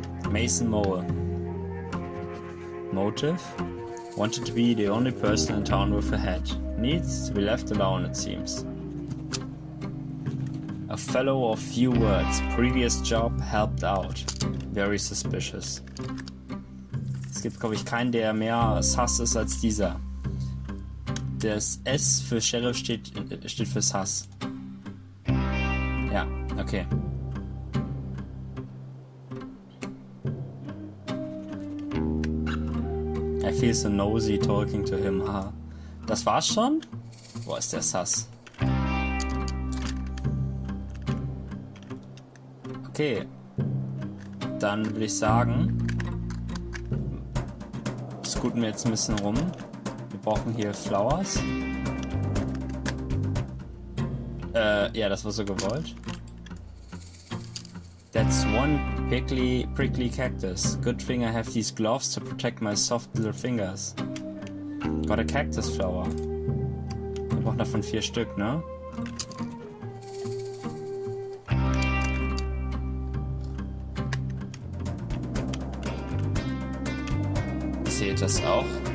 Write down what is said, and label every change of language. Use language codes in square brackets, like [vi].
[en] Mason Mole. Motive? Wanted to be the only person in town with a hat. Needs to be left alone, it seems. A fellow of few words. Previous job helped out. Very suspicious. [de] Es gibt, glaube ich, keinen, der mehr sus ist als dieser. Das S für Sheriff steht für sus. Ja, okay. [en] I feel so nosy talking to him. [de] Ha. Das war's schon? Wo ist der sus? Okay. Dann würde ich sagen, scooten wir jetzt ein bisschen rum. Wir brauchen hier Flowers. Ja, das war so gewollt. [en] That's one prickly cactus. Good thing I have these gloves to protect my soft little fingers. Got a cactus flower. [de] Wir brauchen davon 4 Stück, ne? Zählt das auch?